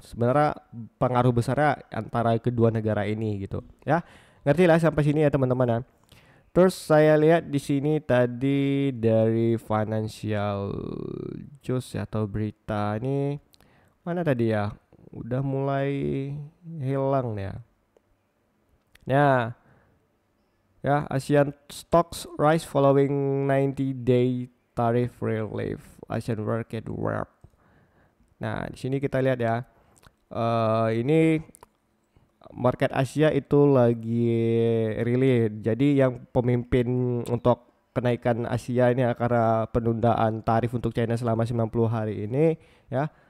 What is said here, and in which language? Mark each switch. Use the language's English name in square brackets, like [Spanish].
[Indonesian] Sebenarnya pengaruh besarnya antara kedua negara ini gitu ya. Ngerti lah sampai sini ya teman-teman ya. Terus saya lihat di sini tadi dari Financial News atau berita ini mana tadi ya? Udah mulai hilang ya. [English] Ya, ya, Asian stocks rise following 90-day tariff relief. Asian market warp. [Indonesian] Nah, di sini kita lihat ya. Ini market Asia itu lagi rilis. Jadi yang pemimpin untuk kenaikan Asia ini karena penundaan tarif untuk China selama 90 hari ini ya.